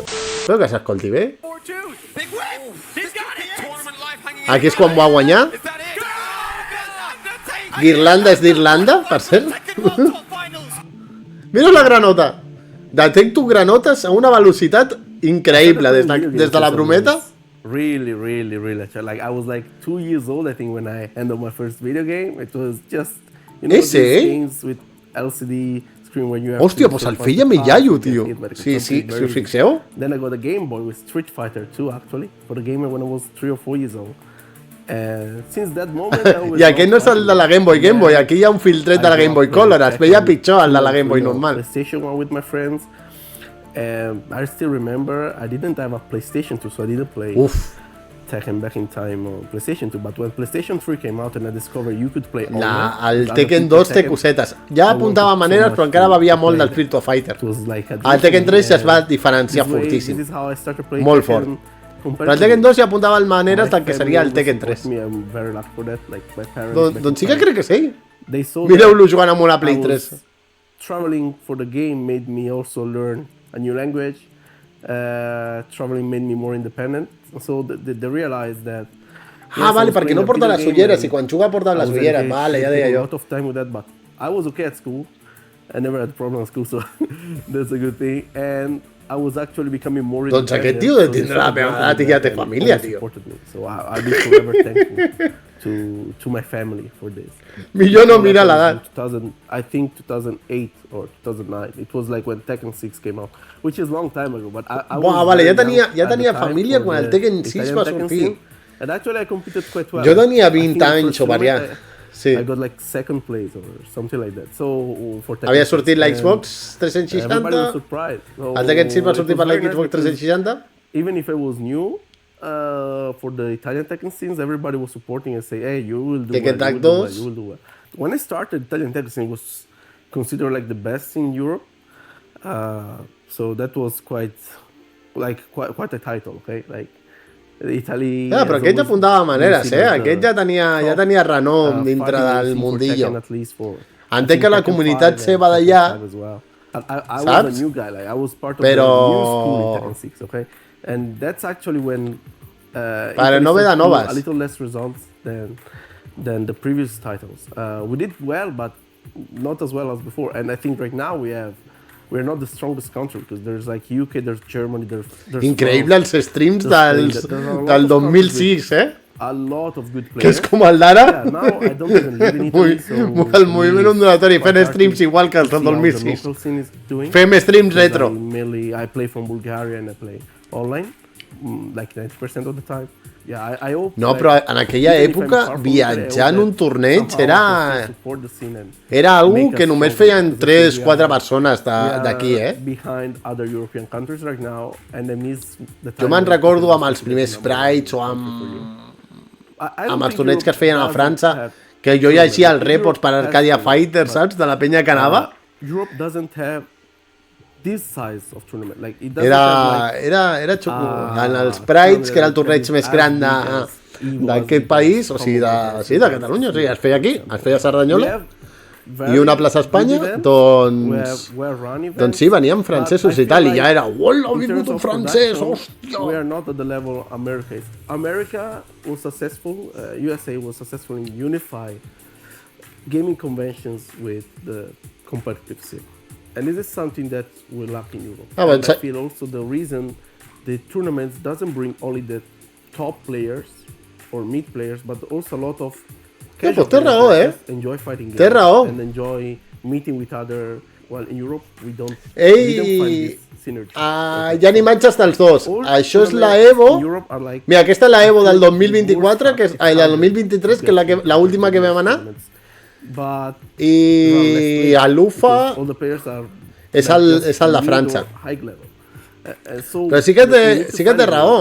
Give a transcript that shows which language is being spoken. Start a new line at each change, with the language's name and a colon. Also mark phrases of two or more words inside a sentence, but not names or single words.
Catalan: Espero que s'escolti bé. Aquí és quan va guanyar. Ghirlanda és d'Irlanda, per cert. Mira la granota. Detecto granotes a una velocitat increïble des de la brometa.
English: Really. Like I was like 2 years old, I think, when I ended my first video game. It was just, you know, these games with LCD screen when you have.
Catalan: Hòstia, pues el feia mi iaio, tio. Sí, si us fixeu.
English: Then I got a Game Boy with Street Fighter 2, actually, for the game when I was 3 or 4 years old. And since that moment,
Catalan: I aquest no és el de la Game Boy. Aquí hi ha un filtret de la Game Boy Color. Es veia pitjor el de la Game Boy normal.
English: PlayStation 1 with my friends. I still remember I didn't have a PlayStation 2, so I didn't play Tekken back in time on PlayStation 2. But when PlayStation 3 came out and I discovered you could play online,
Catalan: el Tekken 2 té cosetes. Ja apuntava maneres, però encara bevia molt del Virtua Fighter. El Tekken 3 ja es va diferenciar fortíssim. Molt fort. Però el Tekken 2 ja apuntava maneres del que seria el Tekken 3. Doncs sí que crec que sí. Mireu-lo jugant amb una Play 3.
English: Traveling for the game made me also learn a new language. Traveling made me more independent. So they realized that.
Catalan: Vale, perquè no porta les ulleres i quan juga porta les ulleres. Vale, ja deia jo.
English: A lot of time with that, but I was okay at school. I never had a problem at school, so that's a good thing. And I was actually becoming more independent.
Catalan: Doncs aquest tio de tindre la meva edat i ja té família, tio.
English: So I'll be forever thankful to my family for this.
Catalan: Millor no mira l'edat.
English: I think 2008 or 2009. It was like when Tekken 6 came out, which is a long time ago. But I
Catalan: vale, ja tenia família quan el Tekken 6 va sortir.
English: And actually I competed quite well.
Catalan: Jo tenia 20 anys o variant. Sí.
English: I got like second place or something like that. So for Tekken
Catalan: havia sortit la Xbox 360.
English: Everybody was surprised.
Catalan: El Tekken 6 va sortir per la Xbox 360.
English: Even if I was new, for the Italian Tekken scenes, everybody was supporting and say, "Hey, you will do well, you will do well." When I started, Italian Tekken scene was considered like the best in Europe. So that was quite a title, okay? Like Italy.
Catalan: Però aquest ja apuntava maneres, Aquest ja tenia renom dintre del mundillo. Entenc que la comunitat seva d'allà, saps? Però...
English: And that's actually when
Catalan: Però no ve de noves.
English: A little less results than the previous titles. We did well, but not as well as before. And I think right now we're not the strongest country because there's like UK, there's Germany, there's
Catalan: increïble els streams del 2006,
English: A lot of good players.
Catalan: Que és com el d'ara.
English: Yeah, now I don't even live in Italy, so
Catalan: el moviment ondulatori fent streams igual que els del 2006. Fem streams retro.
English: I play from Bulgaria and I play online, like 90% of the time. Yeah, I hope.
Catalan: No, però en aquella època viatjar en un torneig era algo que només feien 3-4 persones d'aquí, Jo me'n recordo amb els primers Prides o amb els torneigs que es feien a França, que jo llegia els reports per Arcadia Fighter, saps? De la penya que anava.
English: Europe doesn't have this size of tournament. Like it
Catalan: era xoco. En els Prides, que era el torneig més gran d'aquest país, o sigui, de Catalunya, o sigui, es feia aquí, es feia a Cerdanyola, i una plaça a Espanya, doncs sí, venien francesos i tal, i ja era, hola, ha vingut un francès, hòstia!
English: We are not at the level America is. America was successful, USA was successful in unify gaming conventions with the competitive scene. And this is something that we lack in Europe. And I feel also the reason the tournaments doesn't bring only the top players or mid players, but also a lot of casual players that enjoy fighting games and enjoy meeting with other. Well, in Europe we don't find this synergy.
Catalan: Hi ha imatges dels dos. Això és la Evo. Mira, aquesta és la Evo del 2024, que és del 2023, que és l'última que vam anar. I a l'UFA és el de França. Però sí que té raó.